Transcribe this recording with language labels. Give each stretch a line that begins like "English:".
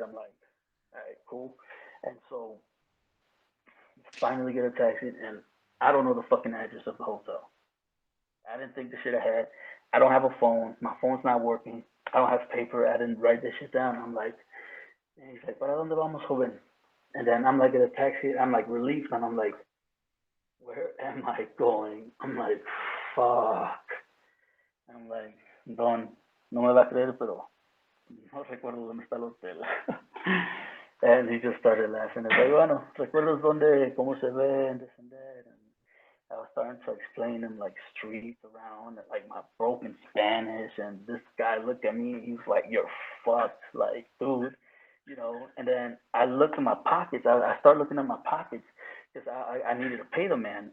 English: I'm like, all right, cool. And so finally get a taxi, and I don't know the fucking address of the hotel. I didn't think the shit I had. I don't have a phone. My phone's not working. I don't have paper. I didn't write this shit down. I'm like, and he's like,
Spanish: ¿para dónde vamos, joven?
English: And then I'm like in a taxi. I'm like relieved, and I'm like, where am I going? I'm like, fuck. I'm like,
Spanish: Don, no me va a creer, pero no recuerdo dónde está el hotel.
English: And he just started laughing. It's like,
Spanish: bueno, ¿recuerdas dónde, cómo se ve,
English: and this and that? And I was starting to explain him like streets around, like my broken Spanish, and this guy looked at me. He's like, "You're fucked," like, dude, And then I looked in my pockets. I started looking at my pockets because I needed to pay the man.